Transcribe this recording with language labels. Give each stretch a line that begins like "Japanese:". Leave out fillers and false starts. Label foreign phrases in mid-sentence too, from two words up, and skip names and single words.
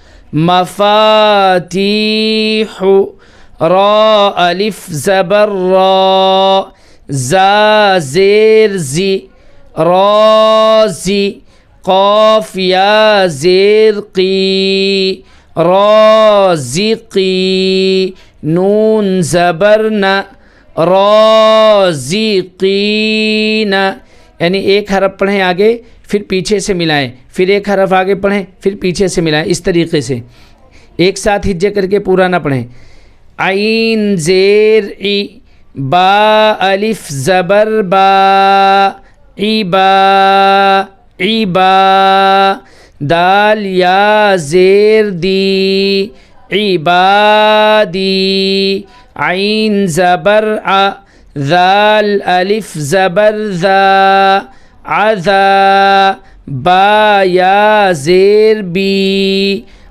Urdu: مفاتیح، را الف زبر را، زا زیر زی، رازی، قاف یا زیر قی، رازقی، نون زبر ن، رازقین، یعنی ایک حرف پڑھیں آگے پھر پیچھے سے ملائیں، پھر ایک حرف آگے پڑھیں پھر پیچھے سے ملائیں، اس طریقے سے ایک ساتھ ہجے کر کے پورا نہ پڑھیں۔ عین زیر ای، با الف زبر با، عیبا، عیبا، دال یا زیر دی، عبادی، عین زبر ع، ذال الف زبر ذا، عذا، با یا زیر بی،